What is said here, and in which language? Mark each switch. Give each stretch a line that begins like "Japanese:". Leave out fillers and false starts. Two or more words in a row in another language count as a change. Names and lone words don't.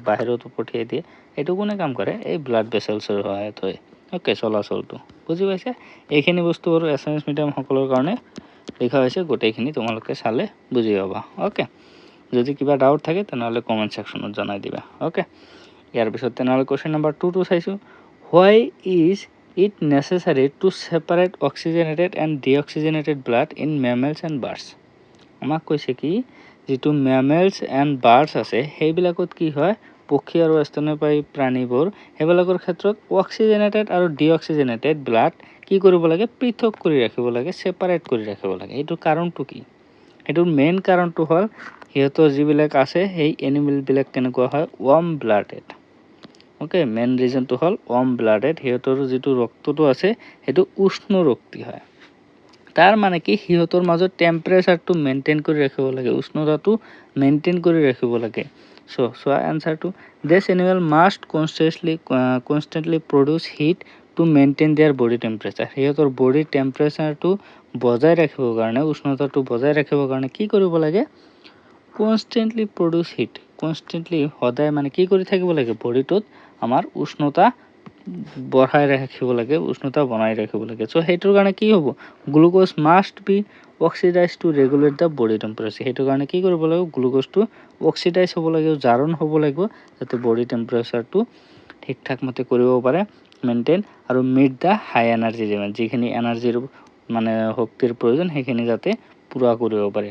Assamese: বাহিৰত পঠিয়াই দিয়ে এটো কোনে কাম কৰে এই ব্লাড ভেসেলছৰ সহায়ত হয় ওকে চলাচলটো বুজি পাইছে এইখিনি বস্তু আৰু
English: Assamese medium
Assamese: সকলৰ কাৰণে লিখা হৈছে গোটেইখিনি তোমালোকে চালে বুজি পাবা ওকে যদি কিবা ডাউট থাকে তেনেহলে
English: comment sectionত
Assamese: জনাই দিবা ওকে ইয়াৰ পিছত তেনেহলে
English: question number
Assamese: 2 টো চাইছো
English: why is it necessary to separate oxygenated and deoxygenated blood in mammals and birds
Assamese: আমাক কৈছে কি যেটো
English: mammals and birds
Assamese: আছে সেইবিলাকত কি হয় পক্ষী আৰু স্তন্যপায়ী প্ৰাণীবোৰ হেবিলাকৰ ক্ষেত্ৰত অক্সিজেনেটেড আৰু
English: deoxygenated blood
Assamese: কি কৰিব লাগে পৃথক কৰি ৰাখিব লাগে সেপাৰেট কৰি ৰাখিব লাগে এইটো কাৰণটো কি এটোৰ মেইন কাৰণটো হল হিয়তৰ যিবিলাক আছে সেই এনিমেল বিলাক কেনেকুৱা হয়
English: warm blooded
Assamese: ওকে
English: main reasonটো
Assamese: হল
English: warm blooded
Assamese: হিয়তৰ যেটো ৰক্তটো আছে হেতু উষ্ণ ৰক্তি হয় তাৰ মানে কি হিয়তৰ মাজত
English: temperatureটো maintain
Assamese: কৰি ৰাখিব লাগে উষ্ণতাটো মেইনটেইন কৰি ৰাখিব লাগে
English: so answerটো this animal must constantly produce heat to maintain their body temperature
Assamese: হিয়তৰ
English: body temperatureটো
Assamese: বজাই ৰাখিবৰ কাৰণে উষ্ণতাটো বজাই ৰাখিবৰ কাৰণে কি কৰিব লাগে
English: constantly produce heat constantly
Assamese: সদায় মানে কি কৰি থাকিব লাগে বডিটোত আমাৰ উষ্ণতা বঢ়াই ৰাখিব লাগে, উষ্ণতা বনাই ৰাখিব লাগে।
English: চ'
Assamese: সেইটোৰ কাৰণে কি হ'ব,
English: glucose must be oxidize to regulate the body temperature.
Assamese: সেইটো কাৰণে কি কৰিব লাগিব, গ্লুক'জটো অক্সিডাইজ হ'ব লাগিব, জাৰণ হ'ব লাগিব, যাতে
English: body temperatureটো
Assamese: ঠিক ঠাক মতে কৰিব পাৰে মেইনটেইন, আৰু
English: meet the high energy demand,
Assamese: যিখিনি এনাৰ্জিৰ মানে শক্তিৰ প্ৰয়োজন সেইখিনি যাতে পূৰা কৰিব পাৰে।